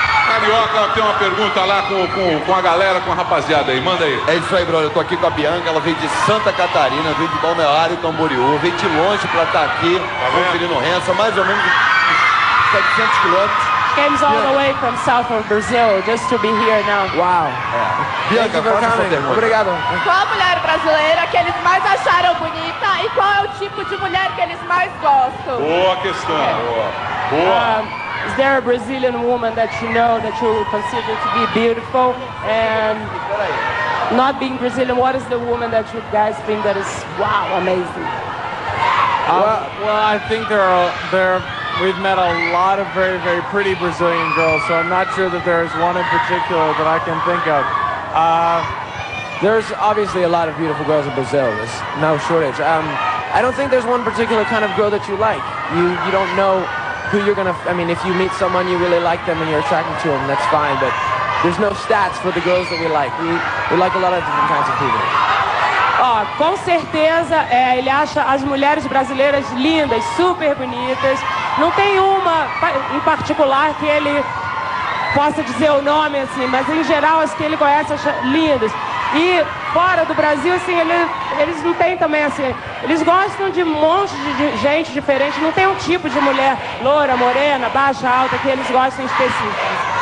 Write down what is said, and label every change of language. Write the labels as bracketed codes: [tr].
[pt] Carioca, tem uma pergunta lá com a galera, com a rapaziada aí. Manda aí. É isso aí, brother. Eu tô aqui com a Bianca, ela veio de Santa Catarina, veio de Balneário Camboriú, veio de longe pra estar aqui, conferindo o Hanson, mais ou menos 700 quilômetros. [en] Came all the way from southern Brazil just to be here now. Wow. [pt] Bianca, faça essa pergunta. Obrigado. Qual a mulher brasileira que eles mais acharam bonita e qual é o tipo de mulher que eles mais gostam? Boa questão. Boa. [en] Is there a Brazilian woman that you know that you consider to be beautiful? And not being Brazilian, what is the woman that you guys think that is, wow, amazing? Well, I think we've met a lot of very, very pretty Brazilian girls, so I'm not sure that there's one in particular that I can think of. There's obviously a lot of beautiful girls in Brazil. There's no shortage. I don't think there's one particular kind of girl that you like. You don't know who you're gonna. If you meet someone you really like them and you're attracted to them, that's fine. But there's no stats for the girls that we like. We like a lot of different kinds of people. [pt] Com certeza, ele acha as mulheres brasileiras lindas, super bonitas. Não tem uma em particular que ele possa dizer o nome, assim, mas em geral as que ele conhece acha lindas. E fora do Brasil, assim, eles não têm também, assim, eles gostam de um monte de gente diferente, não tem um tipo de mulher loura, morena, baixa, alta, que eles gostam específico.